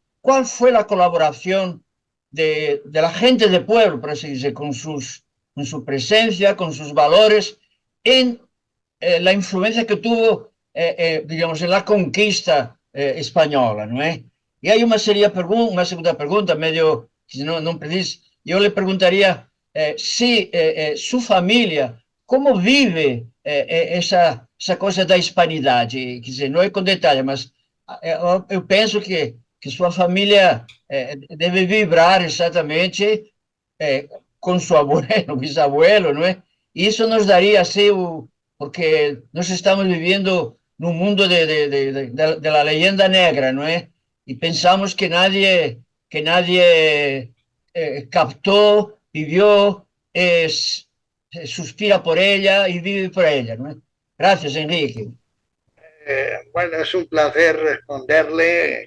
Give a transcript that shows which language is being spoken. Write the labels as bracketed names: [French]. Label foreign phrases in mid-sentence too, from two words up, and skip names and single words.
[Spanish] ¿Cuál fue la colaboración de la gente de pueblo, por así decir, con su presencia, con sus valores, en la influencia que tuvo, digamos, en la conquista española, ¿no es? Y hay una segunda pregunta, medio, si no, no precisa, yo le preguntaría si su familia, ¿cómo vive esa cosa [Portuguese] da hispanidade? Quer dizer, não é com detalhe, mas eu penso que sua família deve vibrar exatamente com seu [Spanish] abuelo, bisabuelo, [Portuguese] não é? E isso nos daria, assim, porque nós estamos vivendo num mundo [Spanish] de la leyenda negra, [Portuguese] não é? [Spanish] Y pensamos que nadie captó, vivió, suspira por ella y vive por ella, ¿no? Gracias, Enrique. Bueno, es un placer responderle.